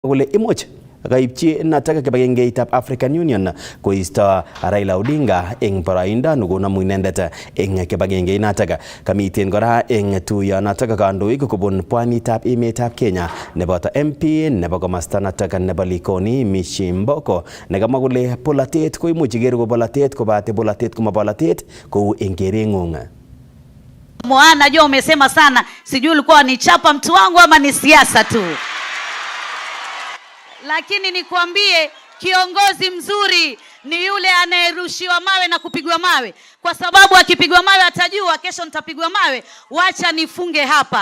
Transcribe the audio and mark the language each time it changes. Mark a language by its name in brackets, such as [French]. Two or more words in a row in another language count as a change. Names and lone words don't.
[Kalenjin] kole imuch kaipchi nataka kibagengeitab African Union koisto Raila Odinga eng boroindo nekonamu inendet eng kibagengeit nataka. Kamiten kora eng tuyo nataka kandoik kobun pwanitab emetab Kenya neboto MP nebo komasta nataka nebo Likoni Mishimboko nekamwa kole polatet koimuch iker ko polatet kobate polatet koma polatet kou eng kerengung. [Swahili] Najua umesema sana, sijui ulikuwa ni chapa mtu wangu ama ni siasa tu. Lakini nikwambie kiongozi mzuri ni yule anayerushiwa mawe na kupigwa mawe, kwa sababu akipigwa mawe atajua kesho nitapigwa mawe, wacha nifunge hapa.